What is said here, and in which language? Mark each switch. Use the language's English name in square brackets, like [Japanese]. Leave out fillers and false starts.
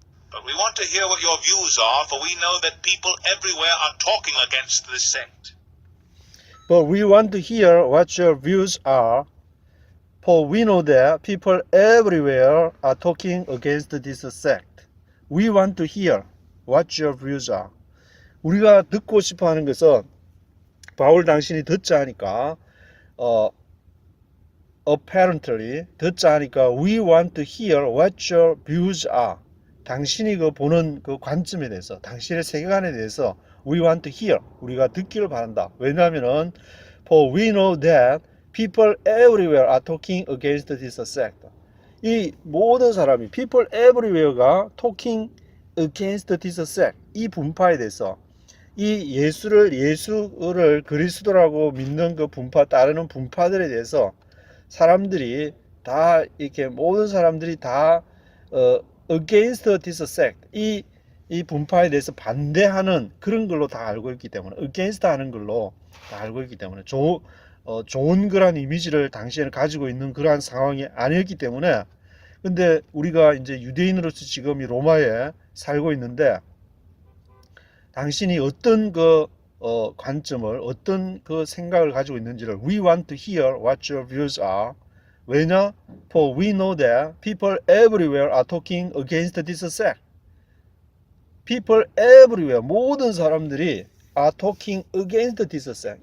[English] But we want to hear what your views are, for we know that people everywhere are talking against this sect. But we want to hear what your views are, for we know that people everywhere are talking against this sect. We want to hear what your views are. [Korean] 우리가 듣고 싶어 하는 것은 바울 당신이 듣자 하니까 apparently 듣자 하니까 [English] we want to hear what your views are. [Korean] 당신이 보는 그 관점에 대해서 당신의 세계관에 대해서 [English] we want to hear. [Korean] 우리가 듣기를 바란다. 왜냐하면은 [English] for we know that people everywhere are talking against this sect. [Korean] 이 모든 사람이 [English] people everywhere가 talking against this sect. [Korean] 이 분파에 대해서 이 예수를 그리스도라고 믿는 그 분파 따르는 분파들에 대해서 사람들이 다 이렇게 모든 사람들이 다 [English] against this sect. [Korean] 이 이 분파에 대해서 반대하는 그런 걸로 다 알고 있기 때문에 against 하는 걸로 다 알고 있기 때문에 좋은 그런 이미지를 당시에는 가지고 있는 그러한 상황이 아니었기 때문에 근데 우리가 이제 유대인으로서 지금 이 로마에 살고 있는데 당신이 어떤 그 관점을 어떤 그 생각을 가지고 있는지를 [English] we want to hear what your views are. [Korean] 왜냐? [English] For we know that people everywhere are talking against this sect. People everywhere [Korean] 모든 사람들이 [English] are talking against this sect.